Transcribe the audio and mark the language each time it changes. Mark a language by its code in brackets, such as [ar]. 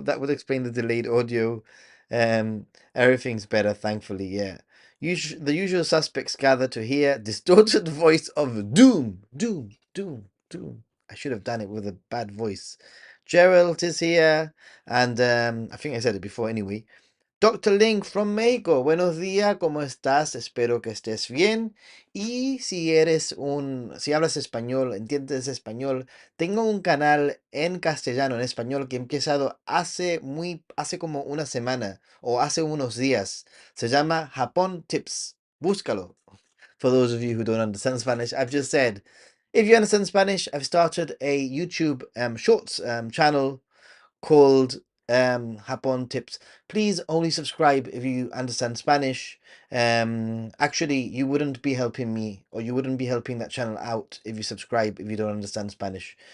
[en] That would explain the delayed audio. Um, everything's better, thankfully. Yeah. The usual suspects gather to hear distorted voice of doom, doom, doom, doom. I should have done it with a bad voice. Gerald is here, and I think I said it before anyway. [es] Doctor Link from México, buenos días, ¿cómo estás? Espero que estés bien. Y si hablas español, entiendes español, tengo un canal en castellano, en español, que he empezado hace como una semana o hace unos días. Se llama Japón Tips. Búscalo. [en] For those of you who don't understand Spanish, I've just said, if you understand Spanish, I've started a YouTube shorts channel called Japón Tips. Please only subscribe if you understand Spanish. Actually, you wouldn't be helping me, or you wouldn't be helping that channel out if you subscribe if you don't understand Spanish.